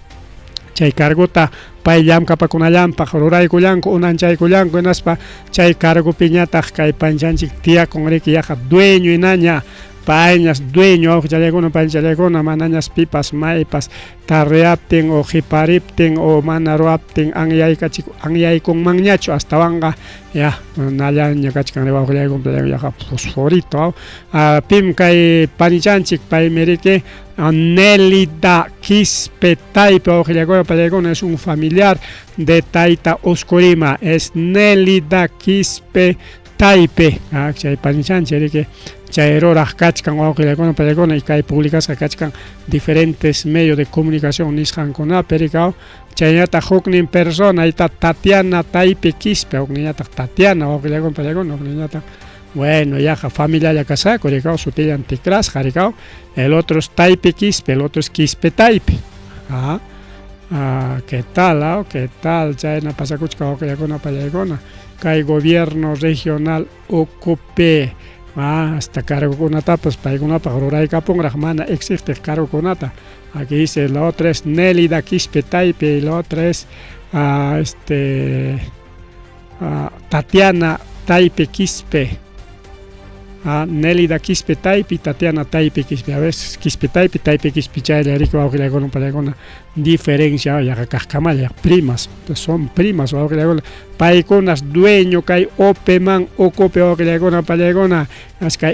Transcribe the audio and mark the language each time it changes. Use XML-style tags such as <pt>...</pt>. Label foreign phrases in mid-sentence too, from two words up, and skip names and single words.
<qu>chay cargota pay llamkapakunallampaq ruraykullanku unanchaykullanku hinaspa chay cargopi ñataq kay panchanchik tiyakun riki yaqa dueño hinaña payñas dueño wawqichallaykuna panchalyaykuna manañas pipas maypas tarriaptin o hipariptin o mana ruaptin anyaykunmanñachu astawanqa ya nallaña kachkanri wawqillaykuna yaqa fosforito pim kay panichanchik paymi riki Nelida Quispe Taype wawqillaykuna pallaykuna es</qu> <es>un familiar de</es> <qu>tayta Oscorima es Nelida Quispe Taype chay panichanchik riki chay ruraq kachkan wawqillaykuna pallaykuna y kay publicasqa kachkan</qu> <es>diferentes medios de comunicación</es> <qu>nisqankunapi riki chayñataq huknin persona ita Tatiana Taype Quispe hukniñataq Tatiana wawqillaykuna pallaykuna hukniñataq bueno yaqa familia casaco riki sutillan tikrasqa riki</qu> <es>el otro es Taype Quispe el otro es Quispe Taype ¿qué tal? ¿Qué tal?</es> <qu>Chayna pasakuchka wawqillaykuna pallaykuna kay gobierno regional ocupe hasta cargokunata pues paykunapaq ruraykapunraq mana existe cargokunata</qu> <es>aquí dice la otra es Nelida Quispe Taype y la otra es</es> <qu>Tatiana Taype Quispe Nelida Quispe Taype y Tatiana Taype Quispe</qu> <es>a veces</es> <qu>Quispe Taype Quispe chayla riki wawqillaykuna pallaykuna diferencia yaqa kajkamalla</qu> <es>primas son primas</es> <qu>wawqillaykuna paykunas dueño kay OPEman ocupe wawqillaykuna pallaykuna aska</qu>